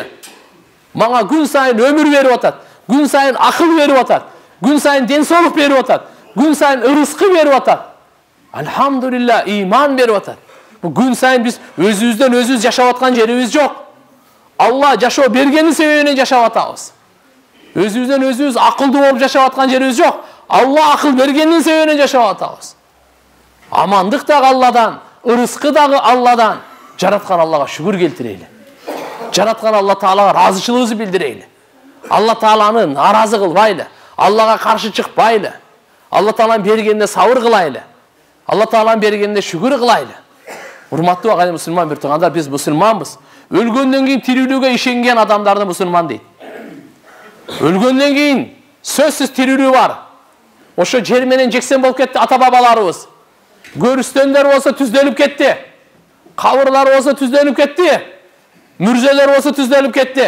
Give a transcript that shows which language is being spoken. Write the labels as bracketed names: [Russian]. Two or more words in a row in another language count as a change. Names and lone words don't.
[Kazakh] Маңа күн сайын өмір беріп атат. Күн сайын ақыл беріп атат. Күн сайын денсаулық беріп атат. Күн сайын ырысқы беріп атат. Алхамдулилла, иман беріп атат. Бұл күн сайын біз өзімізден өзіміз жашап атқан жеріміз жоқ. Алла жашау бергеннің себебінен жашап атабыз. Өзімізден өзіміз ақылды болып жашап атқан жеріміз жоқ. Алла ақыл бергеннің себебінен жашап атабыз. Амандық дағы Алладан, ырысқы дағы Алладан. Жаратқан Аллаға шүкір келтірейлі. Жаратқан Алла Таалаға разышылығымызды білдірейлі. Алла Тааланы наразы қылбайлы. Аллаға қаршы шықпайлы. Алла Тааланың бергеніне сабыр қылайлы. Алла Тааланың бергеніне шүкір қылайлы. Урматтуу ағайын мұсылман бір туғандар, біз мұсылманбыз. [Kyrgyz] Өлгөндөн кийин тирүүлүүгө ишенген адамдарды мұсылман дейт. Өлгөндөн кийин сөзсүз тирүүлүү бар. Ошо жер менен жексен болуп кетти ата бабаларыбыз. Көрүстөндөр болсо түздөлүп кетти. Кабырлар болсо түздөлүп кетти. Мүрзелер болсо түздөлүп кетти.